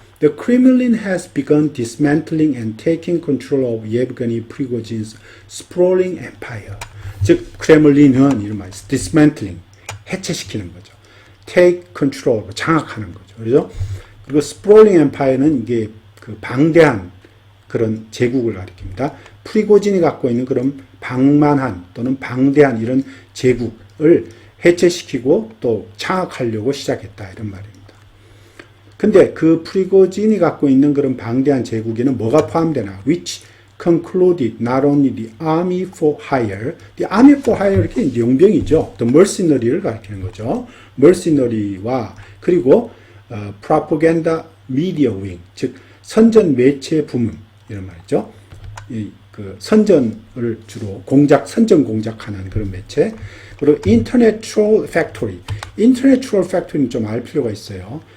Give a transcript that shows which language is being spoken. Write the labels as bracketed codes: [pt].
[en] The Kremlin has begun dismantling and taking control of Yevgeny Prigozhin's sprawling empire. [ko] 즉, 크레물린은 이런 말이죠. dismantling, 해체시키는 거죠. take control, 장악하는 거죠. 그죠? 그리고 [en] sprawling empire [ko] 는 이게 그 방대한 그런 제국을 가리킵니다. 프리고진이 갖고 있는 그런 방만한 또는 방대한 이런 제국을 해체시키고 또 장악하려고 시작했다 이런 말입니다. 근데 그 프리고진이 갖고 있는 그런 방대한 제국에는 뭐가 포함되나? [en] Which concluded not only the army for hire, the army for hire [ko] 이렇게 이제 용병이죠. 또 mercenary를 가리키는 거죠. mercenary와 그리고 [en] propaganda media wing, [ko] 즉 선전 매체 부문 이런 말이죠. 그 선전을 주로 선전 공작하는 그런 매체. 그리고 인터넷 트롤 팩토리. 인터넷 트롤 팩토리는 좀 알 필요가 있어요.